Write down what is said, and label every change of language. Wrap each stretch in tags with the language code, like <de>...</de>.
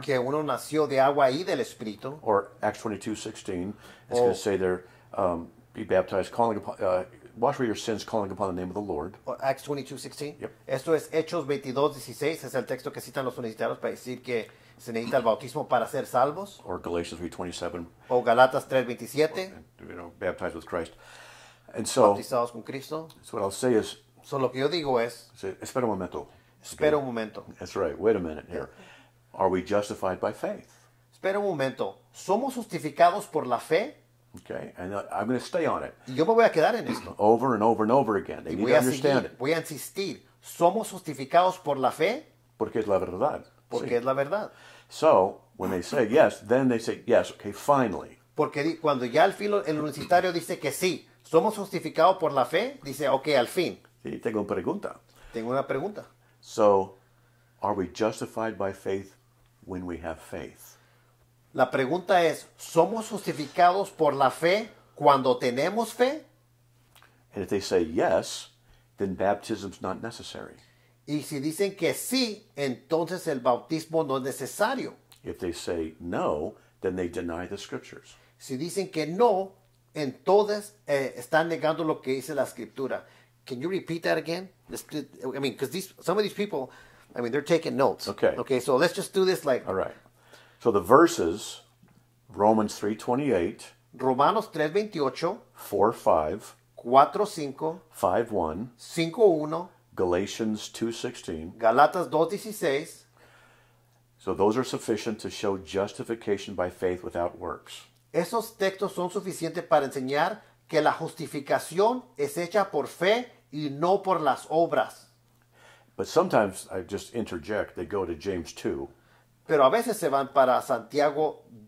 <es>Que uno nació de agua y del Espíritu.</es> <en>Or Acts 22:16. It's going to say they're be baptized, wash away your sins, calling upon the name of the Lord. Acts 22:16. Yep.</en> <es>Esto es Hechos 22:16. Es el texto que citan los universitarios para decir que se necesita el bautismo para ser salvos.</es> <en>Or Galatians 3:27.</en> <es>O Galatas 3:27.</es> <en>Baptized with Christ. And so,</en> <es>Bautizados con Cristo.</es> <en>so what I'll say is,</en> <es>So, lo que yo digo es, espera un momento. espera un momento.</es> <en>That's right. Wait a minute here. Are we justified by faith?</en> <es>Espera un momento. ¿Somos justificados por la fe?</es> <en>Okay, and I'm going to stay on it</en> <es>Y yo me voy a quedar en esto.</es> <en>over and over and over again. They</en> <es>Y</es> <en>need to understand it.</en> <es>voy a insistir. ¿Somos justificados por la fe? Porque es la verdad. Porque Sí. es la verdad.</es> <en>So, when they say yes, then they say yes, okay, finally.</en> <es>Porque cuando ya al fin el universitario dice que sí, somos justificados por la fe, dice, ok, al fin. Y tengo una pregunta. Tengo una pregunta.</es> <en>So, are we justified by faith when we have faith?</en> <es>La pregunta es, ¿somos justificados por la fe cuando tenemos fe?</es> <en>And if they say yes, then baptism's not necessary.</en> <es>Y si dicen que sí, entonces el bautismo no es necesario.</es> <en>If they say no, then they deny the scriptures.</en> <es>Si dicen que no, entonces están negando lo que dice la escritura.</es> <en>Can you repeat that again? I mean, because some of these people, I mean, they're taking notes. Okay. Okay, so let's just do this like All right. So the verses, Romans 3:28,</en> <es>Romanos 3:28,</es> <en>4:5,</en> <es>4:5,</es> <en>5:1,</en> <es>5:1,</es> <en>Galatians 2:16.</en> <es>Galatas 2:16.</es> <en>So those are sufficient to show justification by faith without works.</en> <es>Esos textos son suficientes para enseñar que la justificación es hecha por fe y no por las obras.</es> <en>But sometimes I just interject, they go to James 2,</en> <es>Pero a veces se van para Santiago,</es>